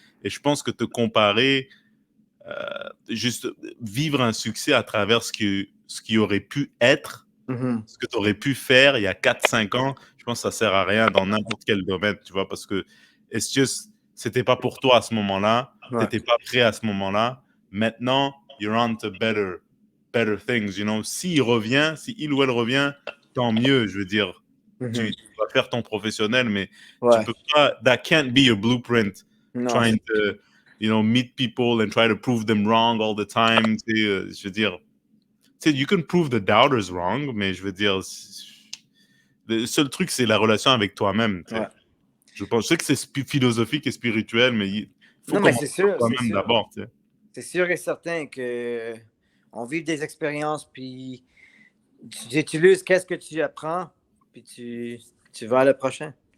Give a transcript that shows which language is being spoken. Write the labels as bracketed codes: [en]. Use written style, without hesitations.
[fr] Et je pense que te comparer, juste vivre un succès à travers ce qui aurait pu être, ce que tu aurais pu faire il y a 4-5 ans, je pense que ça sert à rien dans n'importe quel domaine, tu vois, parce que c'était pas pour toi à ce moment-là, t'étais pas prêt à ce moment-là. [en] Maintenant, you're on to better things, you know. [fr] Si il ou elle revient, tant mieux, je veux dire. Tu vas faire ton professionnel, mais tu peux pas, [en] that can't be your blueprint. Trying to, meet people and try to prove them wrong all the time. [fr] Je veux dire, [en] you can prove the doubters wrong, [fr] mais je veux dire, le seul truc, c'est la relation avec toi-même. Ouais. Je sais que c'est philosophique et spirituel, mais il faut commencer par toi-même d'abord. C'est sûr et certain qu'on vit des expériences, puis tu utilises qu'est-ce que tu apprends, puis tu vas à le prochain.